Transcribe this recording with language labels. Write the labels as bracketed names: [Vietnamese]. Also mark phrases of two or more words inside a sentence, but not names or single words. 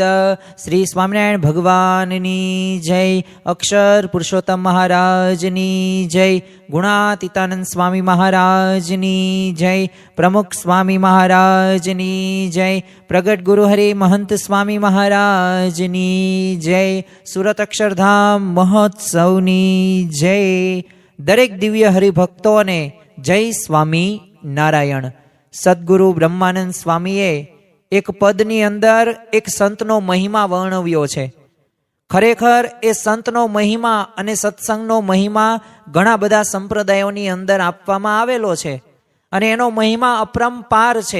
[Gujarati] શ્રી સ્વામિનારાયણ ભગવાનની જય, અક્ષર પુરુષોત્તમ મહારાજની જય, ગુણાતીતાનંદ સ્વામી મહારાજની જય, પ્રમુખ સ્વામી મહારાજની જય, પ્રગટ ગુરુ હરિ મહંત સ્વામી મહારાજની જય, સુરત અક્ષરધામ મહોત્સવની જય। દરેક દિવ્ય હરિભક્તોને જય સ્વામી નારાયણ। સદ્ગુરુ બ્રહ્માનંદ સ્વામીએ એક પદની અંદર એક સંતનો મહિમા વર્ણવ્યો છે। ખરેખર એ સંતનો મહિમા અને સત્સંગનો મહિમા ઘણા બધા સંપ્રદાયોની અંદર આપવામાં આવેલો છે અને એનો મહિમા અપરંપાર છે।